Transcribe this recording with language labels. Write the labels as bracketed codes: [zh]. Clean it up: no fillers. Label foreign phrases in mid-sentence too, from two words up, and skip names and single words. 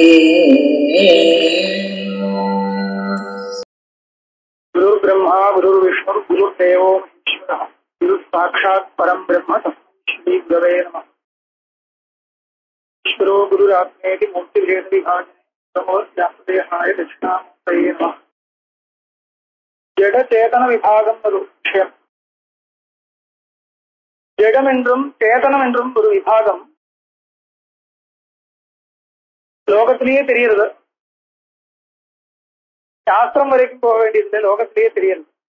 [sa] गुरु ब्रह्मा गुरु विष्णु गुरुदेवो महेश्वरः गुरु साक्षात् परम ब्रह्म श्री गुरवे नमः। ईश्वरो गुरुरात्मेति मूर्तिभेद विभाजने ब्रह्मोद्यासदेहाय दक्षिणामूर्तये नमः। [ta] ஜட சேதன விபாகம் ஒரு விஷயம். ஜடம் என்றும் சேதனம் என்றும் ஒரு விபாகம் லோகத்திலேயே தெரிகிறது. சாஸ்திரம் வரைக்கும் போக வேண்டியதில்லை, லோகத்திலேயே தெரியுது.